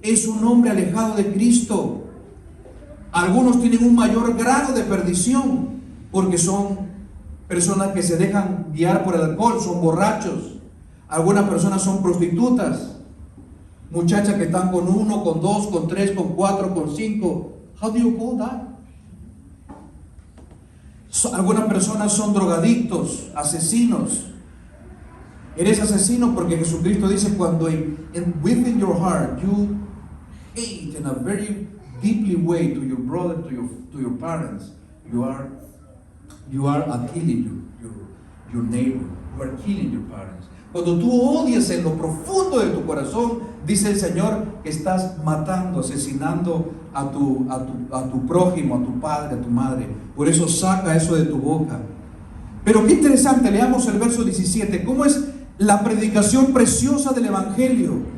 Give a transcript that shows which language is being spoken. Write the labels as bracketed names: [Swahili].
[Spanish] Es un hombre alejado de Cristo. Algunos tienen un mayor grado de perdición porque son personas que se dejan guiar por el alcohol, son borrachos. Algunas personas son prostitutas. Muchachas que están con 1, con 2, con 3, con 4, con 5. [English] How do you call that? [Spanish] Algunas personas son drogadictos, asesinos. Eres asesino porque Jesucristo dice cuando [English] within your heart you hate in a very deeply way to your brother, to your parents, you are killing your neighbor, you are killing your parents. [Spanish] Cuando tú odias en lo profundo de tu corazón, dice el Señor, que estás matando, asesinando a tu prójimo, a tu padre, a tu madre. Por eso saca eso de tu boca. Pero qué interesante, leamos el verso 17. ¿Cómo es la predicación preciosa del Evangelio?